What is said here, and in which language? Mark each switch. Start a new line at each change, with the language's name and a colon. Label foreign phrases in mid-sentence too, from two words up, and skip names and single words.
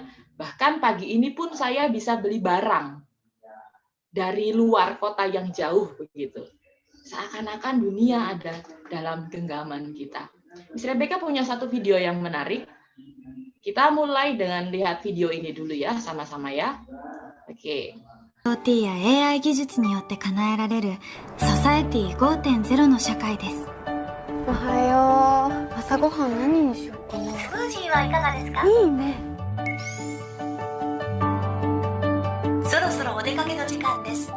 Indonesian: Bahkan pagi ini pun saya bisa beli barang dari luar kota yang jauh begitu. Seakan-akan dunia ada dalam genggaman kita. Miss Rebecca punya satu video yang menarik. Kita mulai dengan lihat video ini dulu ya, sama-sama ya. Oke.
Japanese: IoT や AI 技術によって叶えられるソサエティ 5.0 の社会です。おはよう。朝ごはん何にしようかな。スムージーはいかがですか？いいね。そろそろお出かけの時間です。